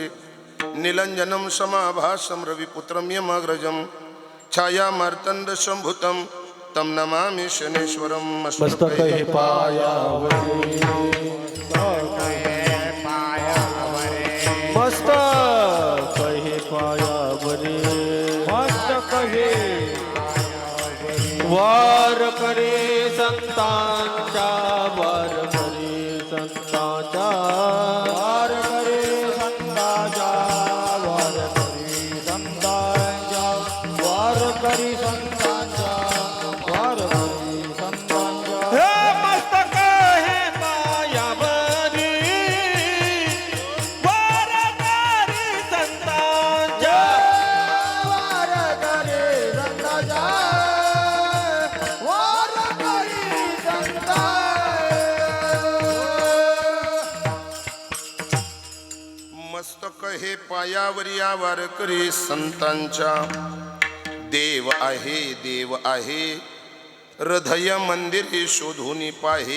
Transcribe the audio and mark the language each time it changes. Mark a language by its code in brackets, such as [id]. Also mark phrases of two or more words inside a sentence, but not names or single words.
[sa] नीलंजनं समाभासं रविपुत्रं यमाग्रजं छायामार्तण्ड संभुतं तं नमामि शनेश्वरं. [mr] मस्तके पायावरी मस्तके पायावरी मस्तके वार करे संतांच्या वार करे संतांच्या वार करे संतांच्या वार करे संतांच्या वार करे संतांच्या वार करे संतांच्या. हे मस्तक हे पायावरी वार करे संतांच्या वार करे संतांच्या वार करे संतांच्या. मस्तक हे पायावरी वार करे संतांच्या. देव आहे देव आहे हृदय मंदिरे शोधून पाहे.